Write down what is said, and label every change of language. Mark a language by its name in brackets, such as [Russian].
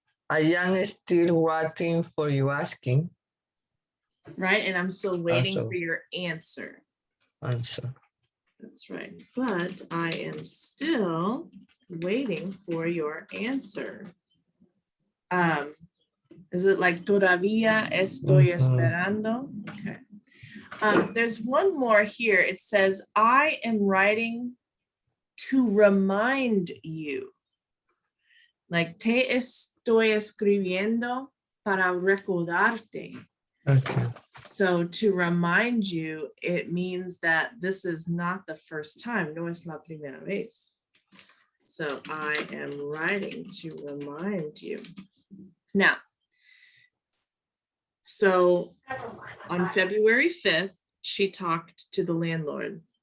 [English] I am still waiting for you asking. Right. And I'm still waiting Also. for your answer. Answer. That's right. But I am still waiting for your answer. Is it like [Spanish] todavía estoy esperando? [English] Okay. There's one more here. It says, I am writing to remind you. [Spanish] Like, te estoy escribiendo para recordarte. [English] Okay. So to remind you, it means that this is not the first time. [Spanish] No es la primera vez. [English] So I am writing to remind you. Now, so on February 5th, she talked to the landlord.